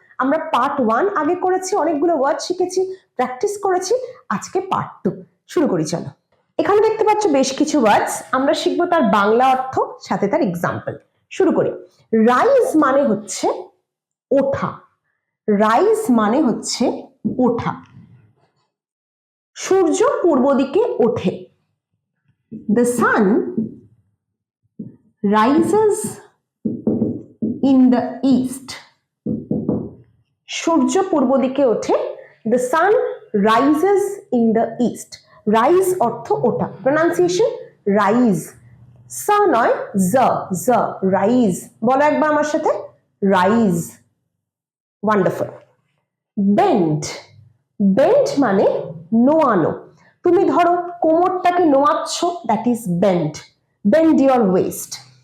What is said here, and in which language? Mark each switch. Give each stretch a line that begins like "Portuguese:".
Bangla: আমরা পার্ট 1 আগে করেছি, অনেকগুলো ওয়ার্ড শিখেছি, প্র্যাকটিস করেছি। আজকে পার্ট 2 শুরু করি, চলো। এখানে দেখতে পাচ্ছ বেশ কিছু ওয়ার্ডস, আমরা শিখবো তার বাংলা অর্থ, সাথে তার এক্সাম্পল। শুরু করি। রাইজ মানে হচ্ছে ওঠা, রাইজ মানে হচ্ছে ওঠা। সূর্য পূর্ব দিকে ওঠে,
English: the sun rises in the east.
Bangla: সূর্য পূর্ব দিকে ওঠে,
English: the sun rises in the east.
Bangla: Rise অর্থ ওঠা, প্রনাউন্সিয়েশন রাইজ, সা নয় জ, জ, রাইজ। বলো একবার আমার সাথে, রাইজ। ওয়ান্ডারফুল। বেন্ড, বেন্ড মানে নোয়ানো। তুমি ধরো কোমরটাকে নোয়াচ্ছ,
English: That is bend, bend your waist.